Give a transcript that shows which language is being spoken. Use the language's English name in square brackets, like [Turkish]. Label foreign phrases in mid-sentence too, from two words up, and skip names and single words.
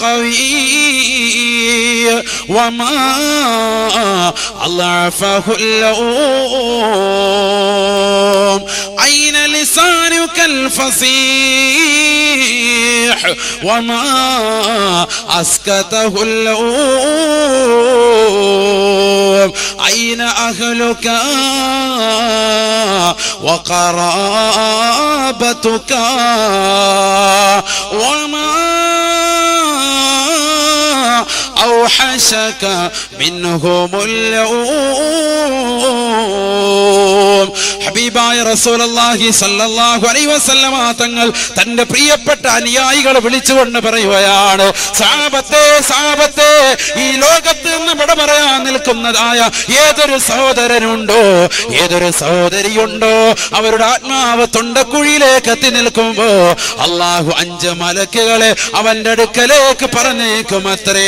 [Arabic] قوي وما أضعفه اليوم أين لسانك فصيح وما أسكته اليوم أين أهلك وقرابتك وما أوحشك منهم اليوم. [Malayalam] ഹബീബായ [Arabic] رسول الله صلى الله عليه وسلم [Malayalam] തങ്ങൾ തന്റെ പ്രിയപ്പെട്ട അനുയായികളെ വിളിച്ചുകൊണ്ട് പറയുകയാണ്, സഹാബത്തെ സഹാബത്തെ, ഈ ലോകത്ത് നിന്ന് വിട പറയാൻ നിൽക്കുന്നതായ ഏതൊരു സഹോദരനുണ്ടോ, ഏതൊരു സഹോദരിയുണ്ടോ, അവരുടെ ആത്മാവ് തൊണ്ടക്കുഴിയിലേക്ക് എത്തി നിൽക്കുമ്പോ അള്ളാഹു 5 മലക്കുകളെ അവന്റെ അടുക്കലേക്ക് പറഞ്ഞേക്കും അത്രേ.